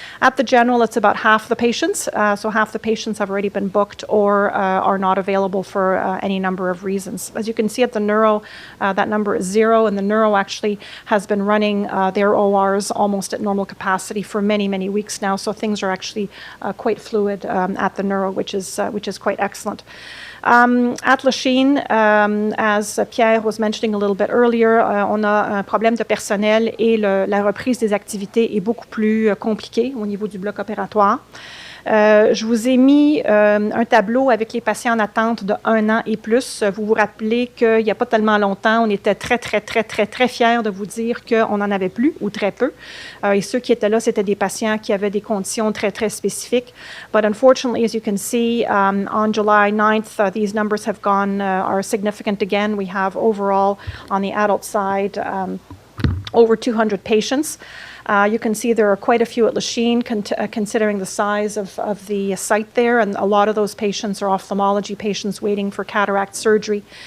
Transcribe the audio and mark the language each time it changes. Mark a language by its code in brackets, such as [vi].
[en] At the general, it's about half the patients, so half the patients have already been booked or are not available for any number of reasons. As you can see at the neuro, that number is 0. And the neuro actually has been running their ORs almost at normal capacity for many weeks now. So things are actually quite fluid at the neuro, which is quite excellent. At Lachine, as Pierre was mentioning a little bit earlier, [fr] on a un problème de personnel et la reprise des activités est beaucoup plus compliquée au niveau du bloc opératoire. Je vous ai mis un tableau avec les patients en attente de 1 an et plus. Vous vous rappelez qu'il n'y a pas tellement longtemps, on était très fiers de vous dire qu'on n'en avait plus ou très peu. Et ceux qui étaient là, c'était des patients qui avaient des conditions très spécifiques. [en] But unfortunately, as you can see, on July 9th, these numbers have gone, are significant again. We have overall, on the adult side, over 200 patients. You can see there are quite a few at Lachine, considering the size of the site there, and a lot of those patients are ophthalmology patients waiting for cataract surgery.